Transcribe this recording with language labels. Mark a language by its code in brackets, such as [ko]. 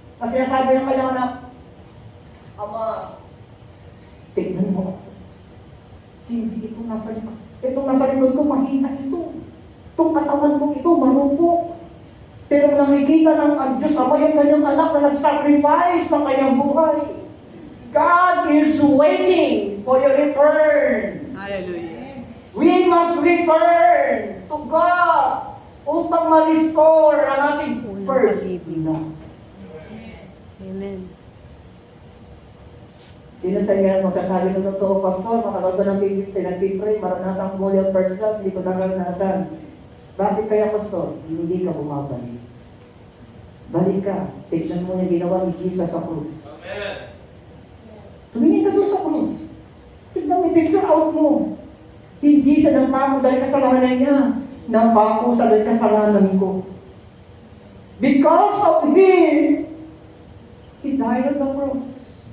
[tl] Kasi nasabi ng kanyang anak, Ama, tignan mo ako. Hindi ito nasa likod. Itong nasa likod ko, mahina ito. Itong katawan kong ito, marupok. Pero nakikita ng ang Diyos, Ama, yung kanyang anak na nag-sacrifice ng kanyang buhay. [en] God is waiting for your return. Hallelujah. We must return to God [tl] upang ma-restore ang ating [en] first love. Amen. Si [tl] Sino sa inyo magkasabi ng totoo, Pastor, makakaroon ng pinag-pray, maranasan ko muli ang first love, hindi ko naranasan. Bakit kaya, Pastor? Hindi ka bumabalik. Balik ka. Tignan mo yung ginawa ni Jesus sa krus. Amen. Tumingin ka doon sa krus. Tignan mo yung picture out mo. Hindi siya nagpako dahil kasalanan niya. Nagpako sa dahil kasalanan ko. [en] Because of Him, He died on the cross.